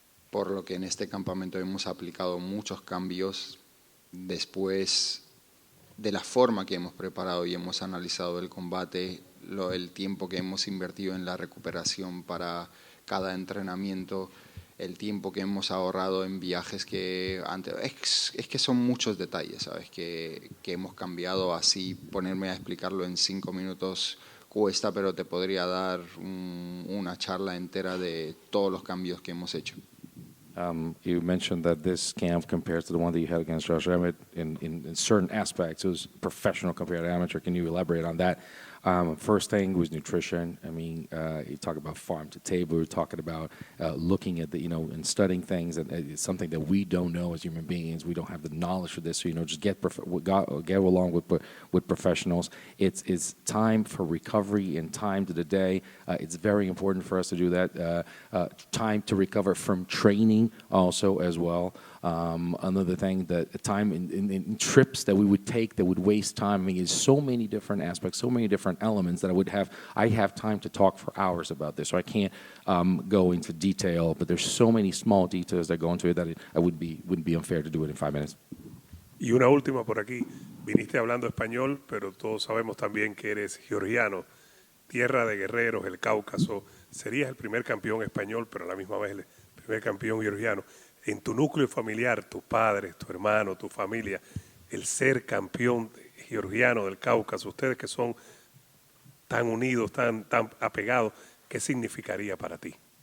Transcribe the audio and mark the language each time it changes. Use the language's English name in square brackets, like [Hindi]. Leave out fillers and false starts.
[Spanish] Por lo que en este campamento hemos aplicado muchos cambios después de la forma que hemos preparado y hemos analizado el combate, el tiempo que hemos invertido en la recuperación para cada entrenamiento, el tiempo que hemos ahorrado en viajes que antes... Es que son muchos detalles, ¿sabes? Que hemos cambiado. Así ponerme a explicarlo en 5 minutos cuesta, pero te podría dar una charla entera de todos los cambios que hemos hecho. [English] You mentioned that this camp compares to the one that you had against Josh Emmett in certain aspects. It was professional compared to amateur. Can you elaborate on that? First thing was nutrition. I mean, you talk about farm to table. We're talking about looking at and studying things, and it's something that we don't know as human beings. We don't have the knowledge for this. So just get along with professionals. It's time for recovery and time to the day. It's very important for us to do that. Time to recover from training also as well. Another thing, that time in trips that we would take that would waste time. I mean, there's so many different aspects, so many different elements that I have time to talk for hours about this, so I can't go into detail, but there's so many small details that go into it that it wouldn't be unfair to do it in 5 minutes. [Spanish] Y una última por aquí. Viniste hablando español, pero todos sabemos también que eres georgiano, tierra de guerreros, el Cáucaso. Serías el primer campeón español, pero a la misma vez el primer campeón georgiano. En tu núcleo familiar, tus padres, tu hermano, tu familia, el ser campeón georgiano del Cáucaso, ustedes que son tan unidos, tan apegados, ¿qué significaría para ti?